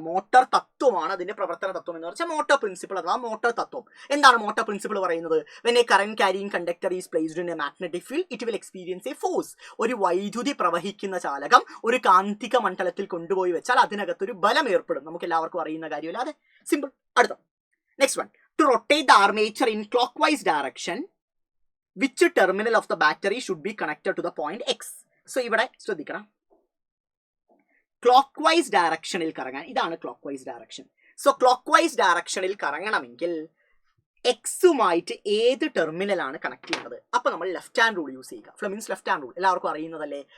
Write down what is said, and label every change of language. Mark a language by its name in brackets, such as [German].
[Malayalam] Motor തത്വമാണ് അതിന്റെ പ്രവർത്തന തത്വം എന്ന് വെച്ചാൽ മോട്ടോർ പ്രിൻസിപ്പിൾ അഥവാ മോട്ടോർ തത്വം. എന്താണ് മോട്ടോർ പ്രിൻസിപ്പിൾ പറയുന്നത്? [English] When a current carrying conductor is placed in a magnetic field it will experience a force. [Malayalam] ഒരു വൈദ്യുതി പ്രവഹിക്കുന്ന ചാലകം ഒരു കാന്തിക മണ്ഡലത്തിൽ കൊണ്ടുപോയി വെച്ചാൽ അതിനകത്തൊരു ബലം ഏർപ്പെടും. നമുക്ക് എല്ലാവർക്കും അറിയുന്ന കാര്യമല്ല. അതെ, സിമ്പിൾ. അടുത്ത next one. [English] To rotate the armature in clockwise direction, which terminal of the battery should be connected to the point X? [Malayalam] So ഇവിടെ ശ്രദ്ധിക്കണം. ക്ലോക്ക്വൈസ് ഡയറക്ഷനിൽ കറങ്ങാൻ, ഇതാണ് ക്ലോക്ക്വൈസ് ഡയറക്ഷൻ. സോ ക്ലോക്ക്വൈസ് ഡയറക്ഷനിൽ കറങ്ങണമെങ്കിൽ എക്സുമായിട്ട് ഏത് ടെർമിനലാണ് കണക്ട് ചെയ്യുന്നത്? അപ്പൊ നമ്മൾ ലെഫ്റ്റ് ഹാൻഡ് റൂൾ യൂസ് ചെയ്യുക. ഫ്ലെമിങ്സ് ലെഫ്റ്റ് ഹാൻഡ് റൂൾ എല്ലാവർക്കും അറിയുന്നതല്ലേ.